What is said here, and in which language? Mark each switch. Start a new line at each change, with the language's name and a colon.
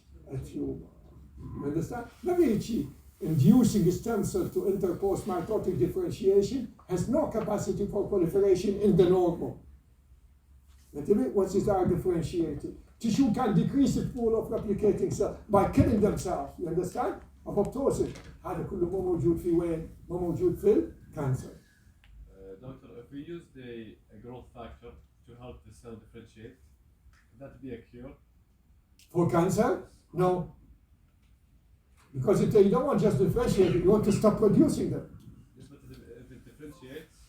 English: a tumor. You understand? Maybe inducing stem cell to enter post-mitotic differentiation has no capacity for proliferation in the normal. Once it are differentiated, tissue can decrease its pool of replicating cells by killing themselves. You understand?
Arabic: apoptosis هذا كله مو موجود في وين؟ مو موجود في الكانسر.
English: Doctor, if we use the growth factor to help the cell differentiate, would that be a cure? For cancer? No. Because you don't want just differentiate, you want to stop producing them. Yes, but if it differentiates,